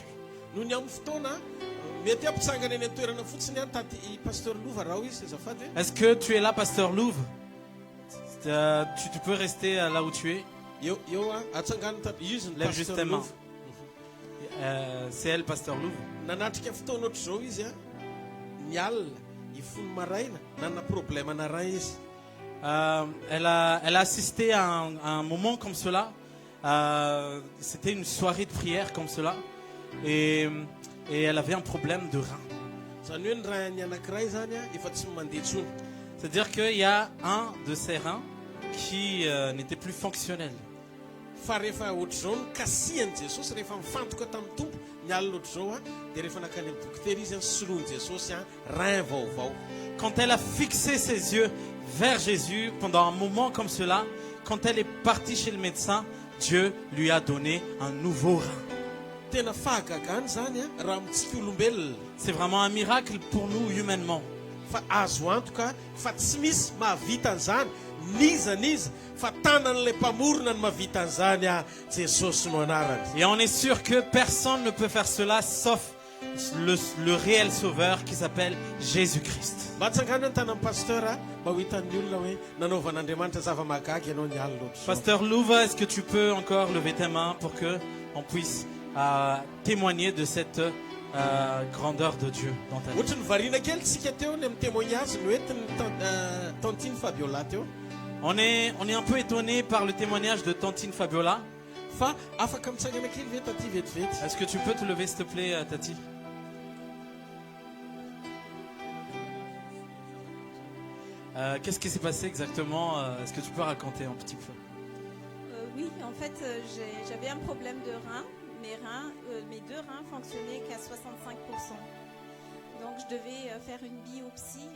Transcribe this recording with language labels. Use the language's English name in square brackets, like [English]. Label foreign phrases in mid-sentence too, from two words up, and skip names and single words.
[Malagasy] Noho ny amin'ny fotoana mety ampitsangana eny an-toerana fotsiny taty i pasteur Lova raha izy azafady. [French] Est-ce que tu es là, Pasteur Louvre? Tu peux rester là où tu es. [Malagasy] Eo atsangana taty izy ny [French] Lève pasteur justement. Lova. C'est elle, Pasteur Louvre. [Malagasy] Nanatrika fotoana ohatr'izao izy ny alina ifony maraina nana problème ana rein izy. [French] Elle a assisté à un moment comme cela. C'était une soirée de prière comme cela. Et elle avait un problème de rein. [Malagasy] Zany hoe ny rein-ny anankiray zany efa tsy mandeha tsony. [French] C'est-à-dire qu'il y a un de ses reins qui n'était plus fonctionnel. [Malagasy] Fa rehefa ohatr'izao ny kasihan'i Jesosy rehefa mifantoka tamin'ny tompo ny alina ohatr'izao dia rehefa nakany amin'ny dokotera izy soloiny Jesosy rein vaovao. [French] Quand elle a fixé ses yeux vers Jésus pendant un moment comme cela, quand elle est partie chez le médecin, Dieu lui a donné un nouveau rein. [Malagasy] Tena fahagagany zany raha amintsika olombelona. [French] C'est vraiment un miracle pour nous humainement. [Malagasy] Fa azo antoka fa tsy misy mahavita an'izany nizanizy fa tanan'ilay mpamorona ny mahavita an'izany Jesosy no anarany. [French] Et on est sûr que personne ne peut faire cela sauf le réel sauveur qui s'appelle Jésus-Christ. [Malagasy] Mba atsangana ny tanan'ny pasteur mba ho hitan'ny olona hoe nanaovan'Andriamanitra zava-mahagaga ianao ny alina ohatr'izao. [French] Pasteur Louva, est-ce que tu peux encore lever tes mains pour que on puisse témoigner de cette grandeur de Dieu dans ta vie? [Malagasy] Ohatry ny variana kely tsika teo ny amin'ny témoignage no entiny tantine Fabiola teo. [French] On est un peu étonné par le témoignage de Tantine Fabiola. [Malagasy] Fa afaka mitsangana kely ve taty vetivety. [French] Est-ce que tu peux te lever, s'il te plaît, Tati? Qu'est-ce qui s'est passé exactement? Est-ce que tu peux raconter un petit peu? Oui, en fait, j'avais un problème de rein. Mes deux reins fonctionnaient qu'à 65%. Donc, je devais faire une biopsie.